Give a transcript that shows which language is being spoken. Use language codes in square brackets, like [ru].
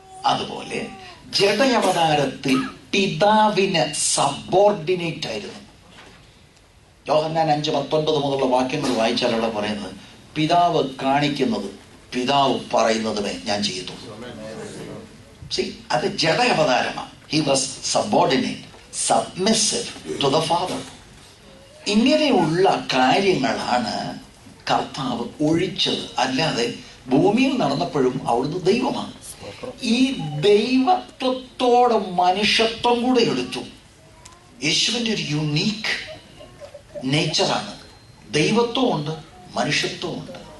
[ml] അതുപോലെ ജഡ അവതാരത്തിൽ പിതാവിന് സബോർഡിനേറ്റ് ആയിരുന്നു. യോഹന്നാൻ 5:19 മുതലുള്ള വാക്യങ്ങൾ വായിച്ചാൽ അവിടെ പറയുന്നത്, പിതാവ് കാണിക്കുന്നത് പിതാവ് പറയുന്നതുമേ ഞാൻ ചെയ്യത്തുള്ളൂ. അത് ജഡ അവതാരമാണ്. [en] He was subordinate, submissive to the Father. [ml] ഇങ്ങനെയുള്ള കാര്യങ്ങളാണ് കർത്താവ് ഒഴിച്ചത്. അല്ലാതെ ഭൂമിയിൽ നടന്നപ്പോഴും അവിടുന്ന് ദൈവമാണ്. ഈ ദൈവത്വത്തോടെ മനുഷ്യത്വം കൂടെ എടുത്തു. യേശുവിന്റെ ഒരു യുണീക്ക് നേച്ചറാണ്. ദൈവത്വമുണ്ട്, മനുഷ്യത്വമുണ്ട്.